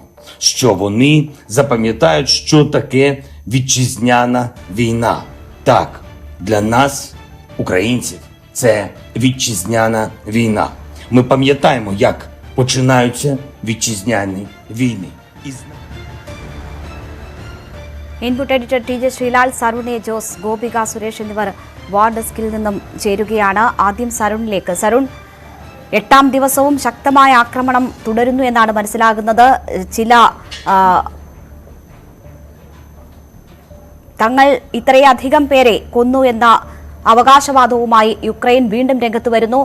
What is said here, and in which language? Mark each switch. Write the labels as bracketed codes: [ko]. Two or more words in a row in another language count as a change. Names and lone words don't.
[uk] Що вони запам'ятають, що таке вітчизняна війна. Так, для нас, українців, це вітчизняна війна. Ми пам'ятаємо, як починаються вітчизняні війни. [en] input editor [ml] ടി ജെ ശ്രീലാൽ, സരുൺ എ ജോസ്, ഗോപിക സുരേഷ് എന്നിവർ [en] war deskil [ml] നിന്നും ചേരുകയാണ്. ആദ്യം സരുണിലേക്ക്. സരുൺ, 8ാം ദിവസവും ശക്തമായ ആക്രമണം തുടരുന്നു എന്നാണ് മനസ്സിലാകുന്നത്. തങ്ങൾ ഇത്രയധികം പേരെ കൊന്നു എന്ന അവകാശവാദവുമായി യുക്രൈൻ വീണ്ടും രംഗത്ത് വരുന്നു.